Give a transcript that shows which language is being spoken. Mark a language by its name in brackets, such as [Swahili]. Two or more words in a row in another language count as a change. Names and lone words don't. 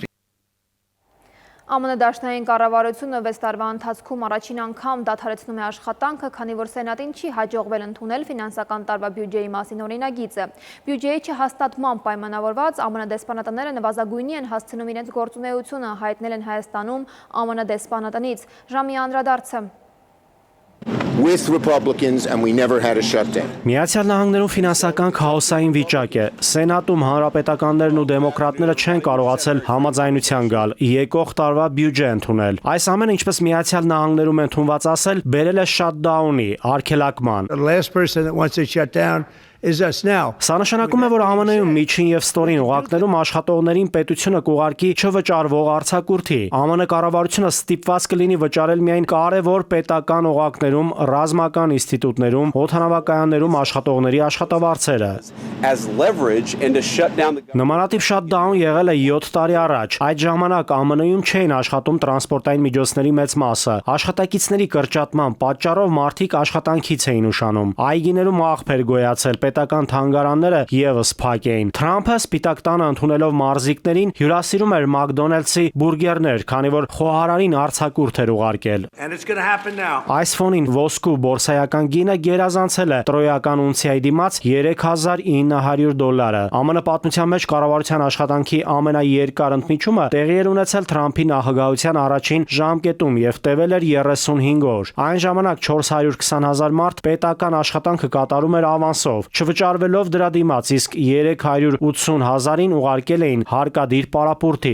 [Armenian] ԱՄՆ դաշնային կառավարությունը 6 տարվա ընթացքում առաջին անգամ դադարեցնում է աշխատանքը, քանի որ Սենատին չի հաջողվել ընդունել ֆինանսական տարվա բյուջեի մասին օրինագիծը։ Բյուջեի չհաստատման պայմանավորված ԱՄՆ դեսպանատները նվազագույնի են հասցնում իրենց գործունեությունը, հայտնել են Հայաստանում ԱՄՆ դեսպանատնից։ Ժամի անդրադարձը։ [English] With Republicans and we never had a shutdown. [Armenian] Միացյալ Նահանգներում ֆինանսական քաոսային վիճակ է։ Սենատում հանրապետականներն ու դեմոկրատները չեն կարողացել համաձայնության գալ, եկող տարվա բյուջե ընդունել։ Այս ամենը, ինչպես Միացյալ Նահանգներում ընդունված ասել, բերել է շատդաունի, արգելակման։ [English] The last person that wants to shut down is us now. [Armenian] Սա նշանակում է, որ ԱՄՆ-ում միջին եւ ստորին օղակներում աշխատողներին պետությունը կուղարկի չվճարվող արձակուրդի։ ԱՄՆ կառավարությունը ստիպված կլինի վճարել միայն կարևոր պետական օղակներում, ռազմական ինստիտուտներում, օդանավակայաններում աշխատողների աշխատավարձերը։ [English] As leverage and to shut down the [Armenian] Նմանատիպ շատդաուն եղել է 7 տարի առաջ։ Այդ ժամանակ ԱՄՆ-ում չէին աշխատում տրանսպորտային միջոցների մեծ մասը։ Աշխատակիցների կրճատման պատճառով մարդիկ աշխատանքից էին ուշանում։ Այգիներում աղբեր գոյացել, պետական թանգարանները եւս փակ էին։ Թրամփը Սպիտակ տանը ընդունելով մարզիկներին հյուրասիրում էր McDonald's-ի բուրգերներ, քանի որ խոհարարին արձակուրդ էր ուղարկել։ [English] And it's going to happen now. [Armenian] Այս ֆոնին ոսկու բորսայական գինը գերազանցել է տրոյական ունցիայի դիմաց $3,900։ ԱՄՆ պատմության մեջ կառավարության աշխատանքի ամենաերկար ընդմիջումը տեղի էր ունեցել Թրամփի նախագահության առաջին ժամկետում եւ տևել էր 35 օր։ Այն ժամանակ 420,000 մարդ պետական աշխատանքը կատարում էր ավանսով, չվճարվելով դրա դիմաց, իսկ 380,000-ին ուղարկել էին հարկադիր պարապուրտի։